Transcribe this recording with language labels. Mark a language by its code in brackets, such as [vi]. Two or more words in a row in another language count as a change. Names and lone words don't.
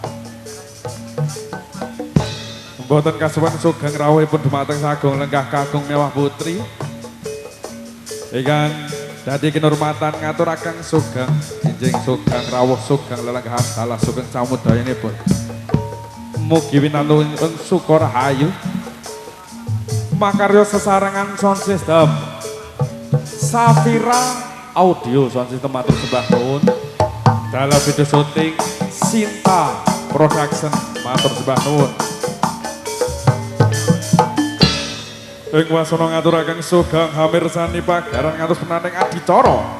[jv] Mboten kasuwen sugeng rawuhipun dumateng sagung lenggah kakung mewah putri ingkang dadi kinurmatan ngaturaken sugeng enjing sugeng rawuh sugeng lelenggahan dalah sugeng samudayanipun. Mugi winantunipun suka rahayu makarya sesarengan [en] sound system [jv] Safira Audio [en] sound system [jv] matur sembah nuwun. [id] Dalam video syuting [jv] Sinta Production matur sembah nuwun. Ing wasana ngaturaken sugeng amirsani pagelaran ngantos penanding adicara.